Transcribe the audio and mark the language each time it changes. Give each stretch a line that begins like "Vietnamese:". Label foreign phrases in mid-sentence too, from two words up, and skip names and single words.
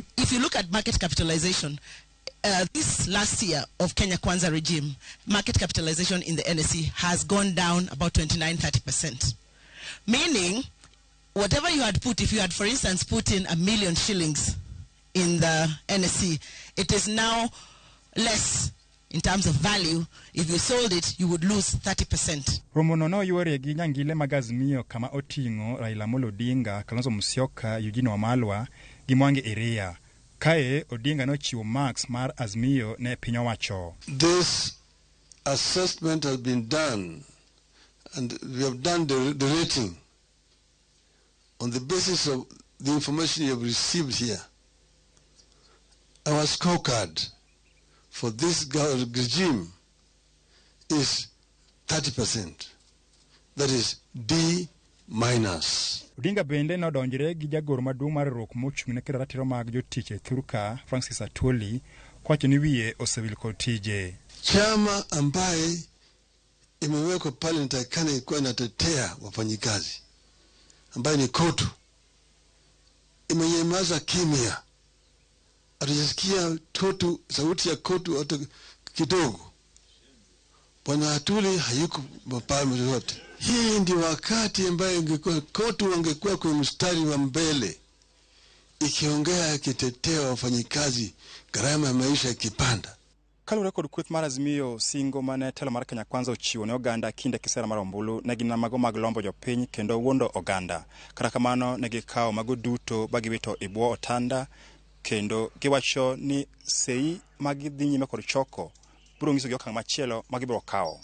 English: If you look at market capitalization, this last year of Kenya Kwanza regime, market capitalization in the NSE has gone down about 29-30%. Meaning, whatever you had put, if you had, for instance, put in 1 million shillings in the NSE, it is now less in terms of value. If you sold it, you would lose 30%.
Luo (Kenya and Tanzania): Romono no yuore gi nyangile mag Azimio kama oting'o Raila Amolo Odinga, Kalonzo Musyoka, Eugene Wamalwa gi Mwangi Iria. Kae Odinga no chiwo marks mar Azimio ne piny owacho.
English: This assessment has been done, and we have done the rating on the basis of the information you have received here. our scorecard for this regime is 30%. That is D-.
Luo (Kenya and Tanzania): Odinga bende nodonjre gi jagoro maduong' mar riwruok mochung'ne kedo ratiro mag jotich e Thurka, Francis Atwoli, kwacho ni wiye osewil kod tije.
Swahili: Chama ambaye imewekwa pale nitakana ikuwa inatetea wafanyikazi, ambaye ni KOTU, imenyamaza kimya. Atujisikia KOTU, sauti ya KOTU hata kidogo. Bwana Atwoli hayuko mapale yote. Hii ndi wakati ambaye ingekuwa KOTU wangekuwa kwenye mstari wa mbele, ikiongea ikitetea wafanyikazi, gharama ya maisha ikipanda.
Luo (Kenya and Tanzania): Kalure kod kweth mar Azimio singo mane telo mar Kenya Kwanza ochiwo ne oganda kinde kisera mar ombulu ne gin mago mag lombo jopiny kendo wuondo oganda. Kata kamano ne gikawo mago duto bagiwito e bwo otanda kendo giwacho ni sei magidhi nyime kod choko biro nyiso gi okang' machielo magibiro kawo.